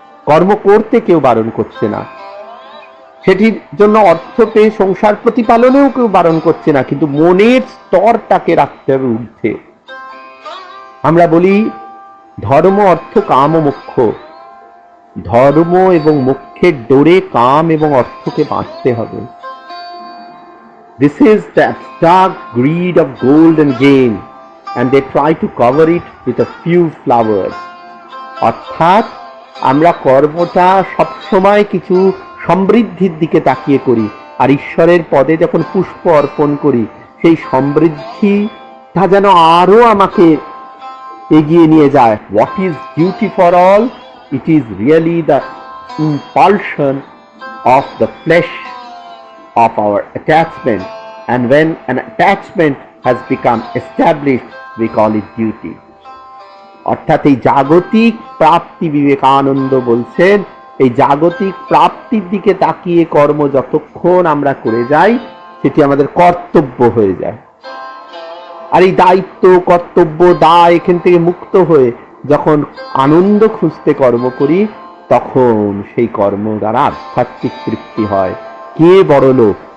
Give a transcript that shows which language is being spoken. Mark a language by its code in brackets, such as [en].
[bn] কর্ম করতে কেউ বারণ করছে না, সেটির জন্য অর্থ পেয়ে সংসার প্রতিপালনেও কেউ বারণ করছে না, কিন্তু মনের স্তরটাকে রাখতে হবে ঊর্ধ্বে। আমরা বলি ধর্ম অর্থ কাম ও মোক্ষ, ধর্ম এবং মোক্ষের ডোরে কাম এবং অর্থকে বাঁচতে হবে। [en] This is the abstract greed of gold and gain, and they try to cover it with a few flowers. [bn] অর্থাৎ আমরা কর্মটা সবসময় কিছু সমৃদ্ধির দিকে তাকিয়ে করি, আর ঈশ্বরের পদে যখন পুষ্প অর্পণ করি সেই সমৃদ্ধি তা যেন আরো আমাকে এগিয়ে নিয়ে যায়। [en] What is duty for all? It is really the impulsion of the flesh of our attachment, and when an attachment has become established we call it duty. [bn] অর্থাৎ এই জাগতিক প্রাপ্তি, বিবেকানন্দ বলছেন এই জাগতিক প্রাপ্তির দিকে তাকিয়ে কর্ম যতক্ষণ আমরা করে যাই সেটি আমাদের কর্তব্য হয়ে যায়। আর এই দায়িত্ব, কর্তব্য, দায় এখান থেকে মুক্ত হয়ে যখন আনন্দ খুঁজতে কর্ম করি তখন সেই কর্ম দ্বারা আধ্যাত্মিক তৃপ্তি হয়। কে বড় লোক?